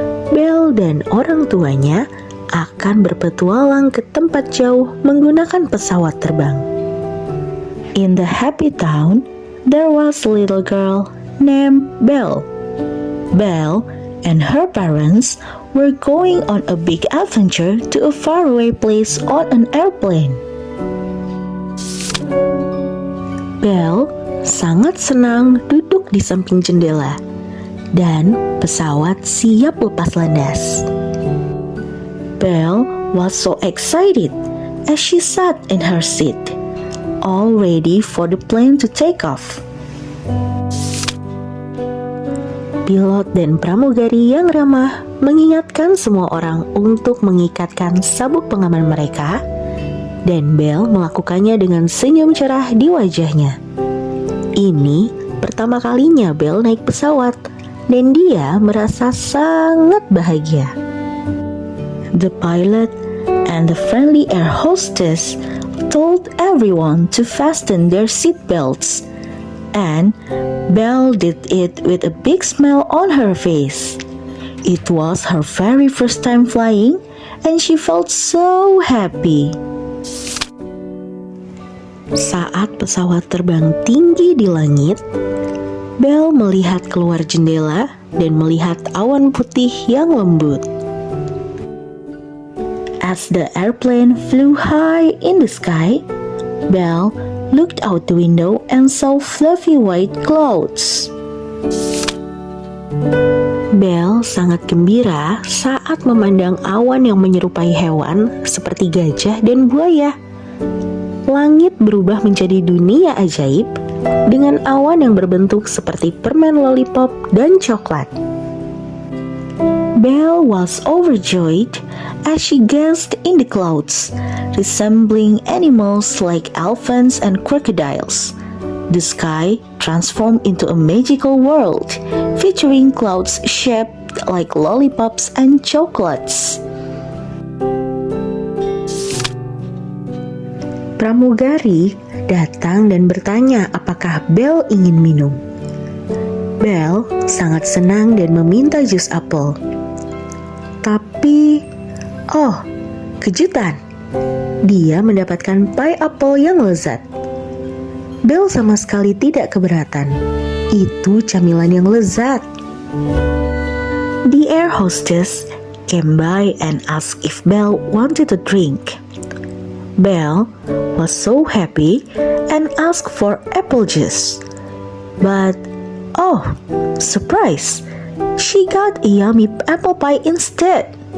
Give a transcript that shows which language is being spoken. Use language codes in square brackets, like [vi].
[id] Belle dan orang tuanya akan berpetualang ke tempat jauh menggunakan pesawat terbang. [en] In the happy town, there was a little girl named Belle. Belle and her parents were going on a big adventure to a faraway place on an airplane. [id] Belle sangat senang duduk di samping jendela dan pesawat siap lepas landas. [en] Belle was so excited as she sat in her seat, all ready for the plane to take off. [id] Pilot dan pramugari yang ramah mengingatkan semua orang untuk mengikatkan sabuk pengaman mereka, dan Belle melakukannya dengan senyum cerah di wajahnya. Ini pertama kalinya Belle naik pesawat, dan dia merasa sangat bahagia. [en] The pilot and the friendly air hostess told everyone to fasten their seat belts, and Belle did it with a big smile on her face. It was her very first time flying, and she felt so happy. [id] Saat pesawat terbang tinggi di langit, Belle melihat keluar jendela dan melihat awan putih yang lembut. [en] As the airplane flew high in the sky, Belle looked out the window and saw fluffy white clouds. [id] Belle sangat gembira saat memandang awan yang menyerupai hewan seperti gajah dan buaya. Langit berubah menjadi dunia ajaib dengan awan yang berbentuk seperti permen lollipop dan coklat. [en] Belle was overjoyed as she gazed in the clouds, resembling animals like elephants and crocodiles. The sky transformed into a magical world, featuring clouds shaped like lollipops and chocolates. [id] Pramugari datang dan bertanya apakah Belle ingin minum. Belle sangat senang dan meminta jus apel. Tapi, kejutan! Dia mendapatkan pie apel yang lezat. Belle sama sekali tidak keberatan. Itu camilan yang lezat. [en] The air hostess came by and asked if Belle wanted a drink. Belle was so happy and asked for apple juice. But, surprise! She got a yummy apple pie instead.